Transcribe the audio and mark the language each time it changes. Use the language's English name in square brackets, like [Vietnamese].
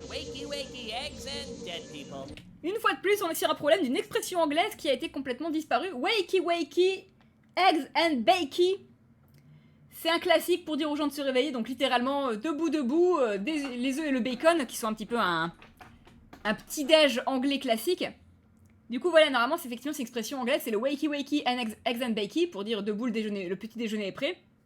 [English] Wakey, wakey, eggs and dead people. [French] Une fois de plus, on est sur un problème d'une expression anglaise qui a été complètement disparue. [English] Wakey wakey, eggs and bakey. [French] C'est un classique pour dire aux gens de se réveiller, donc littéralement debout, les œufs et le bacon, qui sont un petit peu un petit-déj anglais classique. Du coup, voilà, normalement, c'est effectivement cette expression anglaise, c'est le [English] wakey wakey and eggs and bakey, [French] pour dire debout, le petit déjeuner est prêt.